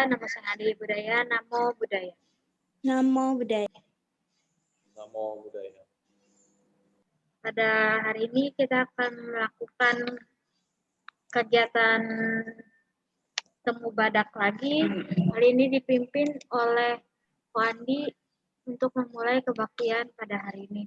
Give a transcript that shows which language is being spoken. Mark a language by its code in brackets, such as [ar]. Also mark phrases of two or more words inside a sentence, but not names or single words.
[pi] Namo Sang Adi Budaya, Namo Buddhaya. Namo Buddhaya. Namo Buddhaya. [id] Pada hari ini kita akan melakukan kegiatan temu badak lagi. Kali ini dipimpin oleh Ko Andi untuk memulai kebaktian pada hari ini.